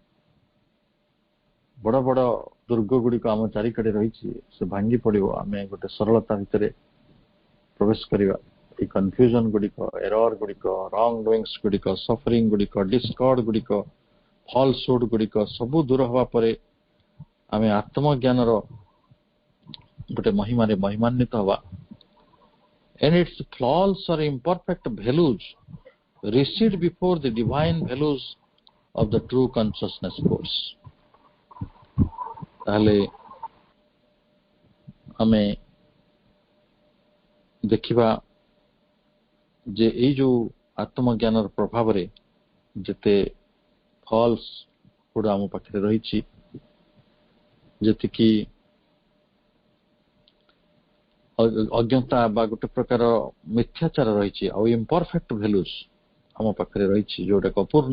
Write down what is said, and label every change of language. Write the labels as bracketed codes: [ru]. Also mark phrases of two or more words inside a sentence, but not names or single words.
[or] ବଡ ବଡ ଦୁର୍ଗ ଗୁଡିକ ଆମ ଚାରିକଡେ ରହିଛି ସେ ଭାଙ୍ଗି ପଡିବ ଆମେ ଗୋଟେ ସରଳତା ଭିତରେ ପ୍ରବେଶ କରିବା ଏଇ କନଫ୍ୟୁଜନ ଗୁଡିକ ଏରର ଗୁଡିକ [en] wrong doings [or] ଗୁଡିକ ସଫରିଂ ଗୁଡିକ ଡିସ୍କର୍ଡ ଗୁଡିକ ଫଲସୁଡ ଗୁଡିକ ସବୁ ଦୂର ହବା ପରେ ଆମେ ଆତ୍ମଜ୍ଞାନର ଗୋଟେ ମହିମାରେ ମହିମାନ୍ୱିତ ହବା [en] and its flaws or imperfect values recede before the divine values of the true consciousness force [or] ତାହେଲେ ଆମେ ଦେଖିବା ଯେ ଏଇ ଯୋଉ ଆତ୍ମଜ୍ଞାନର ପ୍ରଭାବରେ ଯେତେ ଫଲ୍ସ ଗୁଡା ଆମ ପାଖରେ ରହିଛି ଯେତିକି ଅଜ୍ଞତା ବା ଗୋଟେ ପ୍ରକାର ମିଥ୍ୟାଚାର ରହିଛି ଆଉ [en] imperfect values [or] ଆମ ପାଖରେ ରହିଛି ଯୋଉଟାକ ଅପୂର୍ଣ୍ଣ